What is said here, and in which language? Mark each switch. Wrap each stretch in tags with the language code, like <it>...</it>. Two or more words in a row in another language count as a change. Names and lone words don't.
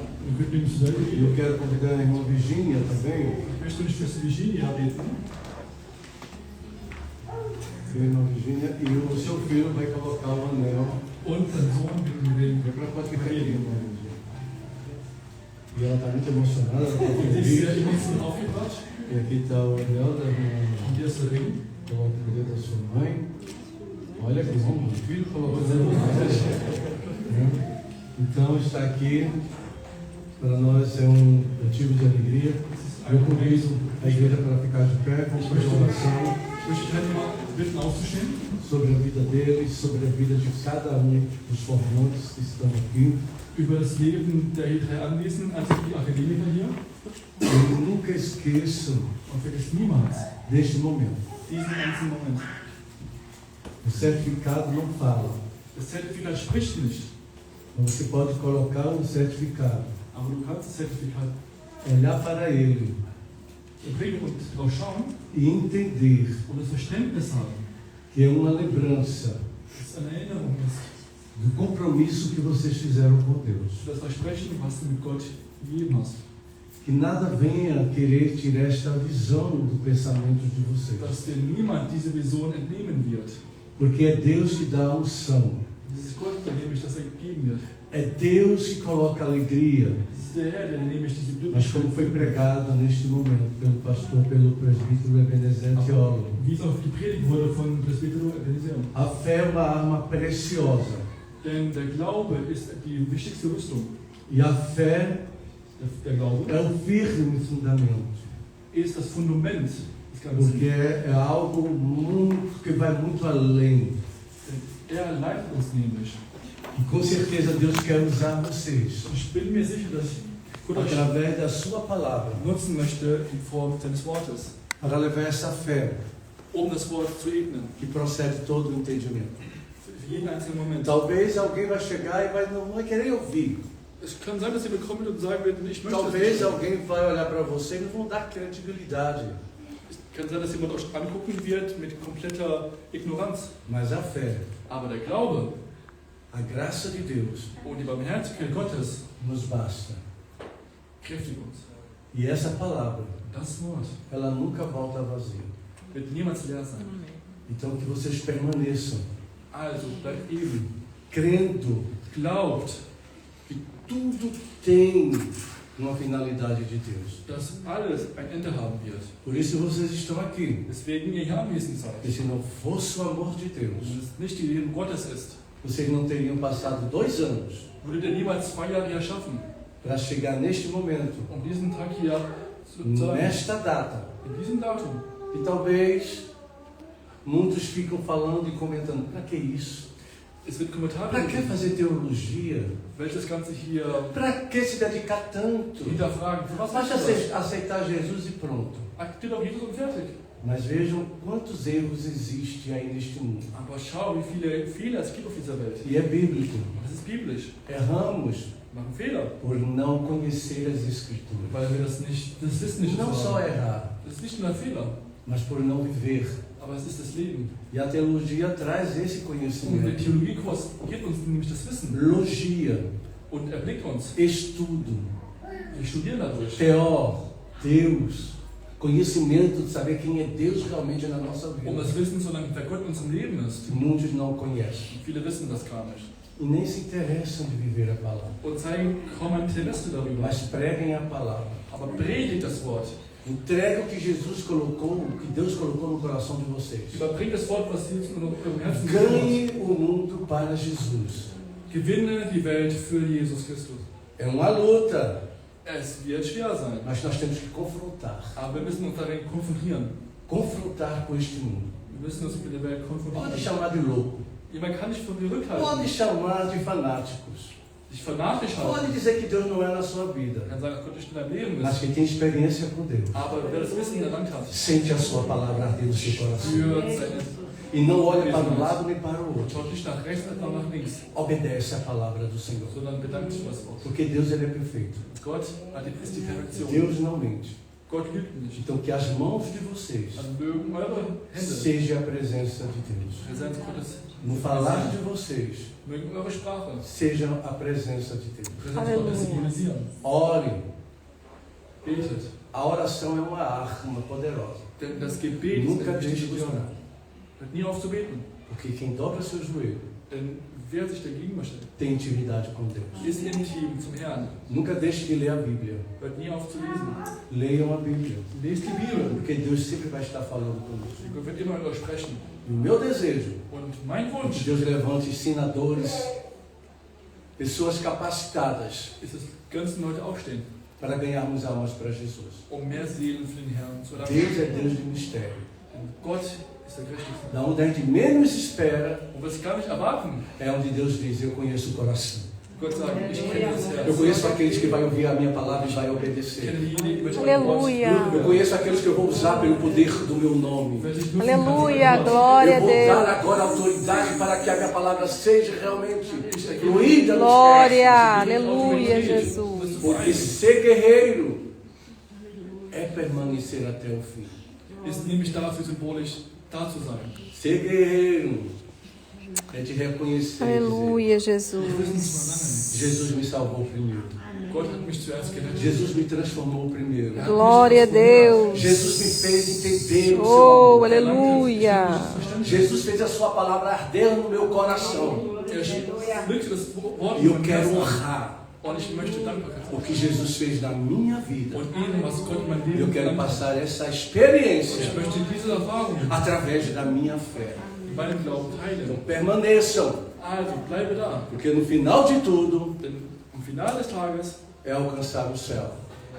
<de>Und wir nehmen zur Seite.</de> <pt>E eu quero convidar a irmã Virgínia também.</pt> <de>Ich möchte die Schwester Virginia beten.</de> <pt>A irmã Virgínia. E o seu filho vai colocar o anel.</pt> <de>Und dein Sohn wird den Ring.</de> <pt>Pode ficar aqui, irmã Virgínia. E ela está muito emocionada. Ela está</pt> <de>Sie ist sehr</de> <pt>feliz.</pt> <de>emotional aufgebracht.</de> <pt>E aqui está o anel da irmã.</pt> <de>Und hier ist der Ring.</de> <pt>Coloca o dedo da sua mãe. Olha que bom, o filho colocou o dedo da mãe. Então está aqui, para nós é um motivo de alegria. Eu convido a igreja para ficar de pé, vamos fazer uma oração sobre a vida deles, sobre a vida de cada um dos formandos que estão aqui.</pt> <de>Über das Leben der 3 Anwesenden, also die Akademiker hier.</de> <pt>Eu nunca esqueço</pt> <de>Und vergiss niemals</de> <pt>deste momento.</pt> <de>diesen ganzen Moment.</de> <pt>O certificado não fala.</pt> <de>Das Zertifikat spricht nicht.</de> <pt>Você pode colocar um certificado,</pt> <de>Aber du kannst das Zertifikat</de> <pt>olhar para ele</pt> <de>bringen und drauf schauen</de> <pt>e entender</pt> <de>und das Verständnis haben,</de> <pt>que é uma lembrança</pt> <de>dass es eine Erinnerung ist.</de> <pt>do compromisso que vocês fizeram com Deus.</pt> <de>Das Versprechen, was du mit Gott gegeben hast.</de> <pt>Que nada venha querer tirar esta visão do pensamento de vocês.</pt> <de>Dass dir niemand diese Vision entnehmen wird.</de> <pt>Porque é Deus que dá a unção.</pt> <de>Das ist Gott, der nämlich das gegeben wird.</de> <pt>É Deus que coloca alegria.</pt> <de>Das ist der Herr, der nämlich diese</de> <pt>Mas como foi pregado neste momento pelo pastor, pelo presbítero Ebenezer Teólogo.</pt> <de>Wie es auch gepredigt wurde von Presbytero Ebenezer.</de> <pt>A fé é uma arma preciosa.</pt> <de>Denn der Glaube ist die wichtigste Rüstung.</de> <pt>E a fé</pt> <de>Der Glaube</de> <pt>é um firme fundamento.</pt> <de>ist das Fundament des Ganzen.</de> <pt>Porque é algo muito, que vai muito além.</pt> <de>Er leitet uns nämlich.</de> <pt>E com certeza Deus quer usar vocês.</pt> <de>Ich bin mir sicher, dass Gott euch</de> <pt>através da sua palavra,</pt> <de>nutzen möchte in Form seines Wortes,</de> <pt>para levar essa fé</pt> <de>das Wort zu ebnen.</de> <pt>que procede todo o entendimento.</pt> <de>Für jeden einzelnen Moment.</de> <pt>Talvez alguém vai chegar e não vai querer ouvir.</pt> <de>Es kann sein, dass ihr bekommt und sagen werdet, ich möchte</de> <pt>Talvez alguém vai olhar para você e não vão dar credibilidade.</pt> <de>Es kann sein, dass jemand euch angucken wird mit kompletter Ignoranz.</de> <pt>Mas a fé,</pt> <de>aber der Glaube,</de> <pt>a graça de Deus,</pt> <de>und die Barmherzigkeit Gottes</de> <pt>nos basta.</pt> <de>Kräftigt uns.</de> <pt>E essa palavra,</pt> <de>das Wort,</de> <pt>ela nunca volta vazia.</pt> <de>Wird niemals leer sein.</de> <pt>Então que vocês permaneçam.</pt> <de>Also bleibt eben.</de> <pt>Crendo.</pt> <de>Glaubt.</de> <pt>Que tudo tem uma finalidade de Deus.</pt> <de>Dass alles ein Ende haben wird.</de> <pt>Por isso vocês estão aqui.</pt> <de>Deswegen ihr hier anwesend seid.</de> <pt>E se não fosse o amor de Deus,</pt> <de>wenn es nicht die Liebe Gottes ist,</de> <pt>vocês não teriam passado 2 anos</pt> <de>würdet ihr niemals 2 Jahre hier schaffen,</de> <pt>para chegar neste momento,</pt> <de>diesen Tag hier zu sein,</de> <pt>nesta data.</pt> <de>in diesem Datum.</de> <pt>E talvez muitos ficam falando e comentando: para que isso?</pt> <de>Es wird Kommentare</de> <pt>Para que fazer teologia?</pt> <de>Welches Ganze hier</de> <pt>Para que se dedicar tanto?</pt> <de>hinterfragen? Für was</de> <pt>Basta</pt> <de>ist das?</de> <pt>aceitar Jesus e pronto.</pt> <de>Akzeptiert doch Jesus und fertig.</de> <pt>Mas vejam quantos erros existem aí neste mundo.</pt> <de>Aber schau, wie viele Fehler es gibt auf dieser Welt.</de> <pt>E é bíblico.</pt> <de>Das ist biblisch.</de> <pt>Erramos</pt> <de>Machen Fehler.</de> <pt>por não conhecer as Escrituras.</pt> <de>Weil wir das ist nicht</de> <pt>Não</pt> <de>so.</de> <pt>só errar,</pt> <de>Das ist nicht nur ein Fehler,</de> <pt>mas por não viver.</pt> <de>aber es ist das Leben.</de> <pt>E a teologia traz esse</pt> <de>Und der</de> <pt>conhecimento.</pt> <de>Theologiekurs gibt uns nämlich das Wissen</de> <pt>Logia,</pt> <de>und erblickt uns.</de> <pt>estudo,</pt> <de>Wir studieren dadurch.</de> <pt>teó, Deus, conhecimento de saber quem é Deus realmente na nossa vida.</pt> <de>Das Wissen, sondern wer Gott in unserem Leben ist.</de> <pt>Muitos não conhecem</pt> <de>Viele wissen das gar nicht.</de> <pt>e nem se interessam de viver a palavra.</pt> <de>Und zeigen kaum Interesse darüber.</de> <pt>Mas preguem a palavra.</pt> <de>Aber predigt das Wort.</de> <pt>Entrega o que Jesus colocou, o que Deus colocou no coração de vocês.</pt> <de>Überbringt das Wort, was Jesus in eurem Herzen</de> <pt>Ganhe o mundo para Jesus.</pt> <de>Gewinne die Welt für Jesus Christus.</de> <pt>É uma luta.</pt> <de>Es wird schwer sein.</de> <pt>Mas nós temos que confrontar.</pt> <de>Aber wir müssen uns darin konfrontieren.</de> <pt>Confrontar com este mundo.</pt> <de>Wir müssen uns mit der Welt konfrontieren.</de> <pt>Pode chamar de louco.</pt> <de>Jemand kann nicht von dir rückhalten.</de> <pt>Pode chamar de fanáticos.</pt> <de>Dich fanatisch halten.</de> <pt>Pode dizer que Deus não é na sua vida.</pt> <de>Kann sagen, dass Gott nicht in deinem Leben</de> <pt>Mas</pt> <de>ist.</de> <pt>quem tem experiência com Deus,</pt> <de>Aber wer das Wissen erlangt hat,</de> <pt>sente a sua palavra arder no seu coração.</pt> <de>spürt seine</de> <pt>E não olha para um lado nem para o outro.</pt> <de>schaut nicht nach rechts, noch nach links,</de> <pt>Obedece a palavra do Senhor.</pt> <de>sondern bedankt sich was Wort.</de> <pt>Porque Deus ele é perfeito.</pt> <de>Gott ist die Perfektion.</de> <pt>Deus não mente.</pt> <de>Gott lügt nicht.</de> <pt>Então que as mãos de vocês</pt> <de>Also mögen eure Hände</de> <pt>seja a presença de Deus.</pt> <de>Präsenz Gottes,</de> <pt>No falar de vocês</pt> <de>mögen eure Sprache</de> <pt>seja a presença de Deus.</pt> <de>Präsenz Gottes symbolisieren.</de> <pt>Ore.</pt> <de>Betet.</de> <pt>A oração é uma arma poderosa.</pt> <de>Denn das Gebet ist</de> <pt>Nunca</pt> <de>eine</de> <pt>deixe</pt> <de>wichtige</de> <pt>de</pt> <de>Sache.</de> <pt>orar.</pt> <de>Hört nie auf zu beten.</de> <pt>Porque quem dobra seu joelho</pt> <de>Denn wer sich dagegen möchte,</de> <pt>tem intimidade com Deus.</pt> <de>ist intim zum Herrn.</de> <pt>Nunca deixe de ler a Bíblia.</pt> <de>Hört nie auf zu lesen.</de> <pt>Leiam a Bíblia.</pt> <de>Lest die Bibel.</de> <pt>Porque Deus sempre vai estar falando conosco.</pt> <de>Gott wird immer mit euch sprechen.</de> <pt>E o meu desejo</pt> <de>Und mein</de> <pt>é que</pt> <de>Wunsch</de> <pt>Deus levante ensinadores, pessoas capacitadas</pt> <de>ist es, Ganzen Leute aufstehen,</de> <pt>para ganharmos almas para Jesus.</pt> <de>mehr Seelen für den Herrn zu erlangen.</de> <pt>Deus é Deus de mistério.</pt> <de>Denn Gott ist der Gerechtigste.</de> <pt>Da onde a gente menos espera</pt> <de>Und was wir gar nicht erwarten,</de> <pt>é onde Deus diz: eu conheço o coração.</pt> <de>Gott sagt, ich kenne das Herz.</de> <pt>Eu conheço aqueles que vão ouvir a minha palavra e vai</pt> <de>Ich</de> <pt>obedecer.</pt> <de>kenne diejenigen, welche mein Wort</de> <pt>Aleluia. Eu conheço aqueles que eu vou usar pelo poder do meu nome.</pt> <de>welche ich nutzen</de> <pt>Aleluia,</pt> <de>kann.</de> <pt>glória a Eu vou dar Deus. agora autoridade para que a minha palavra seja realmente fluída nos Glória, testes. aleluia, Jesus. Porque ser guerreiro é permanecer até o fim.</pt> <de>Ist nämlich dafür symbolisch da zu sein.</de> <pt>Ser guerreiro é te reconhecer. e Aleluia, dizer, Jesus. Jesus me salvou primeiro.</pt> <de>Gott hat mich zuerst gerettet.</de> <pt>Jesus me transformou primeiro. Glória a Deus. Jesus me fez entender o seu Oh, amor. aleluia. Jesus fez a sua palavra arder no meu coração.</pt> <de>Wirkte das Wort</de> <pt>E eu</pt> <de>in meinem</de> <pt>quero</pt> <de>Herzen.</de> <pt>honrar</pt> <de>Und ich möchte Dankbarkeit</de> <pt>o que Jesus fez na minha vida.</pt> <de>und ihnen, was Gott in mein</de> <pt>Eu</pt> <de>Leben</de> <pt>quero</pt> <de>verlangt hat.</de> <pt>passar essa</pt> <de>Ich</de> <pt>experiência</pt> <de>möchte diese Erfahrung</de> <pt>através da minha fé.</pt> <de>in meinem Glauben</de> <pt>Então</pt> <de>teilen.</de> <pt>permaneçam,</pt> <de>Also bleibe da.</de> <pt>porque no final de tudo</pt> <de>Denn am Finale des Tages</de> <pt>é alcançar o céu.</pt>